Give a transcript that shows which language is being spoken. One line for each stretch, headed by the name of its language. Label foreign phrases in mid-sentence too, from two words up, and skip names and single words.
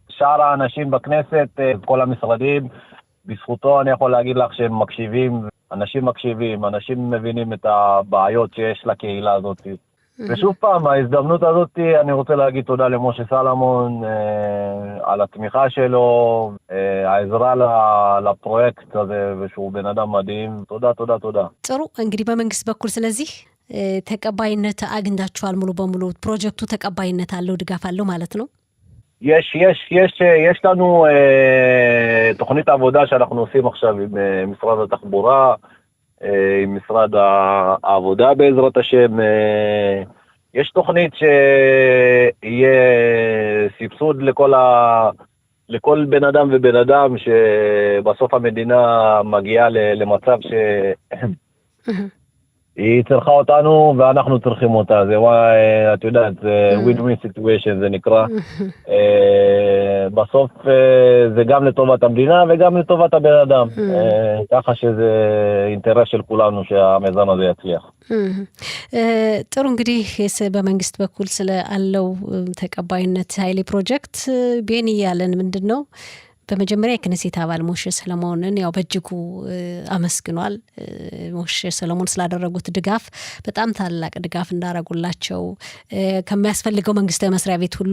Hebrew: שאר האנשים בכנסת, כל המשרדים, בזכותו אני יכול להגיד לך שהם מקשיבים, אנשים מקשיבים, אנשים מבינים את הבעיות שיש לקהילה הזאת. ושוב פעם, ההזדמנות הזאת, אני רוצה להגיד תודה למשה סלומון על התמיכה שלו, העזרה לפרויקט הזה, ושהוא בן אדם מדהים. תודה, תודה, תודה.
Amharic: ጥሩ እንግዲህ በመንግስት በኩል ስለዚህ ተቀባይነት አግኝታችኋል። ሙሉ በሙሉ ፕሮጀክቱ ተቀባይነት አለው፣ ድጋፍ አለው ማለት ነው?
Hebrew: יש לנו תוכנית עבודה שאנחנו עושים עכשיו עם משרד התחבורה, עם משרד העבודה בעזרת השם. יש תוכנית שיהיה סבסוד לכל בן אדם ובן אדם שבסוף המדינה מגיעה למצב היא צריכה אותנו ואנחנו צריכים אותה. זה את יודעת, זה
English: win-win situation
Hebrew: זה נקרא. בסוף זה גם לטובת המדינה וגם לטובת הבן אדם. ככה שזה אינטרס של כולנו שהמיזם הזה יצליח.
Amharic: ጥሩ እንግዲህ በመንግስት በኩል ስላለው ተቀባይነት ኃይሌ ፕሮጀክት ቤኒ ያለን ምንድነው? በመጀመሪያ የክነሴት አባል ሞሼ ሰለሞንን ያው በእጅጉ አመስግኗል። ሞሼ ሰለሞን ስላደረጉት ድጋፍ በጣም ታላቅ ድጋፍ እንዳረጉላቸው ከሚያስፈልገው መንግስታዊ መስሪያ ቤት ሁሉ